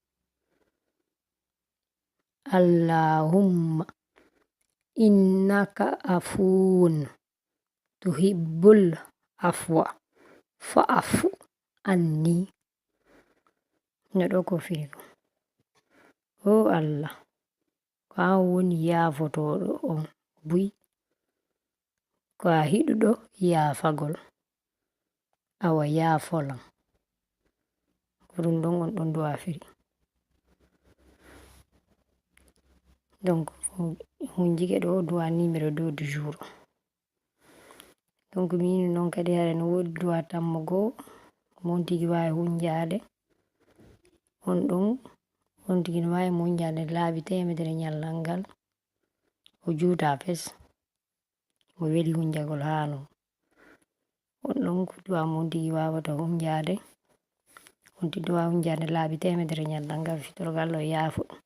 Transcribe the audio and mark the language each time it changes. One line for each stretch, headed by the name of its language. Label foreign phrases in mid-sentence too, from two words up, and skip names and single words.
Arabic: Allahumma innaka afuwun tuhibbul afwa fa'fu anni.
Fula: No ɗo ko firi ko o Allah ko an woni yafotoɗo on buy ko a hiɗuɗo yafagol awa yafolan. Ko ɗum ɗon on ɗon du'a firi. Donc hunjike ɗo du'a
French: numéro 2 du jour.
Fula: Donc min noon kadi hare no wodi du'a tammo goo mon tigi wawi hunjade on ɗon on tigi no wawi mo hunjade laaɓi temedere ñallal ngal o juuta fes mo weli hunjagol hano on ɗon ko du'a mon tigi wawata hunjade on tigi wawi hunjade laaɓi temedere ñallal ngal fitorgal Allah yaafo ɗum.